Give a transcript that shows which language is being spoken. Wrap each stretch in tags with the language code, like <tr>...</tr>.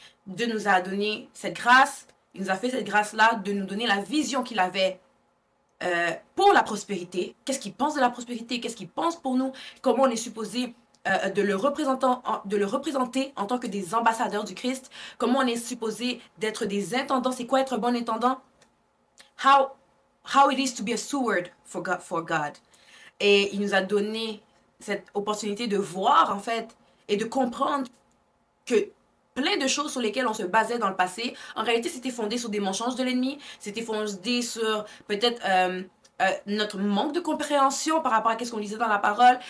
<fr>Dieu nous a donné cette grâce, il nous a fait cette grâce-là de nous donner la vision qu'il avait pour la prospérité. Qu'est-ce qu'il pense de la prospérité? Qu'est-ce qu'il pense pour nous? Comment on est supposé de le représenter en tant que des ambassadeurs du Christ? Comment on est supposé d'être des intendants? C'est quoi être un bon intendant?</fr> <en>How it is to be a steward for God.</en> <fr>Et il nous a donné cette opportunité de voir, en fait, et de comprendre que plein de choses sur lesquelles on se basait dans le passé, en réalité, c'était fondé sur des mensonges de l'ennemi, c'était fondé sur peut-être notre manque de compréhension par rapport à ce qu'on lisait dans la parole.</fr>